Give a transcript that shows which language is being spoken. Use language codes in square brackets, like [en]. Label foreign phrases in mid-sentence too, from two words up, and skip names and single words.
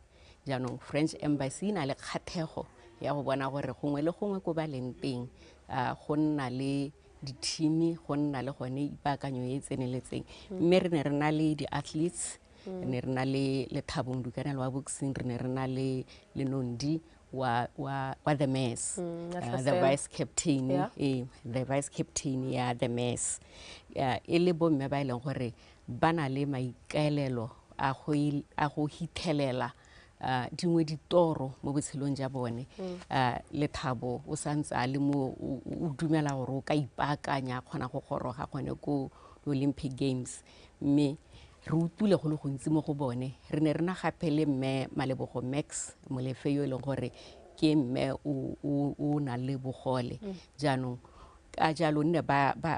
[tn] jaanong French embassy na le kgathego ya go bona gore gongwe le gongwe ko ba leng teng go nna le di-team go nna le gone ipaakanyo e tseneletseng mme re ne re na le di-athletes ne re na le Thabo Mdukanele wa boxing re ne re na le Nondi wa [en] the mass the vice captain the vice captain [tn] ya [en] the mass [tn] e le bomme ba ileng gore ba na le maikaelelo a go hithelela dingwe ditoro mo botshelong ja bone le Thabo o santse a le mo o dumela gore o ka ipaakanya kgona go goroga gone ko Olympic Games mme re utule go le gontsi mo go bone re ne re na gape le mme Malebogo Max molefe yo e leng gore ke mme o na le bogole jaanong ka jalo nne ba